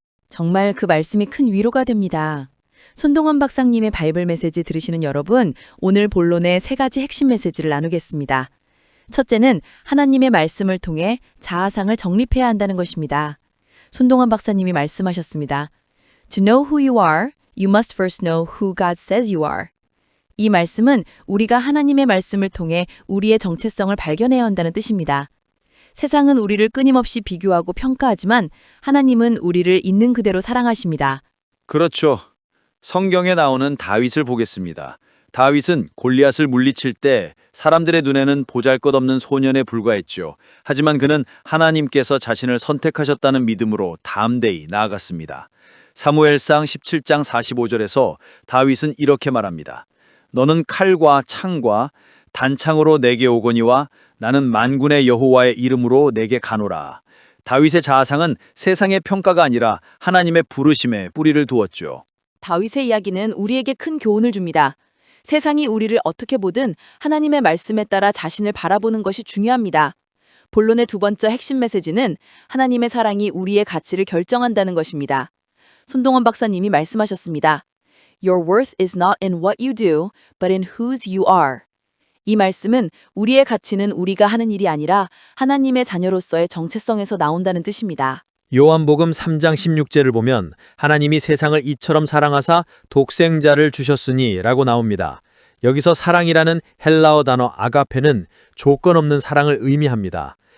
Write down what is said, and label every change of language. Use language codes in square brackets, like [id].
[ko] 정말 그 말씀이 큰 위로가 됩니다. 손동원 박사님의 바이블 메시지 들으시는 여러분, 오늘 본론의 3가지 핵심 메시지를 나누겠습니다. 첫째는 하나님의 말씀을 통해 자아상을 정립해야 한다는 것입니다. 손동원 박사님이 말씀하셨습니다. [en] To know who you are, you must first know who God says you are. [ko] 이 말씀은 우리가 하나님의 말씀을 통해 우리의 정체성을 발견해야 한다는 뜻입니다. 세상은 우리를 끊임없이 비교하고 평가하지만 하나님은 우리를 있는 그대로 사랑하십니다. 그렇죠. 성경에 나오는 다윗을 보겠습니다. 다윗은 골리앗을 물리칠 때 사람들의 눈에는 보잘것없는 소년에 불과했죠. 하지만 그는 하나님께서 자신을 선택하셨다는 믿음으로 담대히 나아갔습니다. 사무엘상 17장 45절에서 다윗은 이렇게 말합니다. 너는 칼과 창과 단창으로 내게 오거니와 나는 만군의 여호와의 이름으로 내게 가노라. 다윗의 자아상은 세상의 평가가 아니라 하나님의 부르심에 뿌리를 두었죠. 다윗의 이야기는 우리에게 큰 교훈을 줍니다. 세상이 우리를 어떻게 보든 하나님의 말씀에 따라 자신을 바라보는 것이 중요합니다. 본론의 2번째 핵심 메시지는 하나님의 사랑이 우리의 가치를 결정한다는 것입니다. 손동원 박사님이 말씀하셨습니다. [en] Your worth is not in what you do, but in whose you are. [ko] 이 말씀은 우리의 가치는 우리가 하는 일이 아니라 하나님의 자녀로서의 정체성에서 나온다는 뜻입니다. 요한복음 3장 16절을 보면 하나님이 세상을 이처럼 사랑하사 독생자를 주셨으니 라고 나옵니다. 여기서 사랑이라는 헬라어 단어 아가페는 조건 없는 사랑을 의미합니다.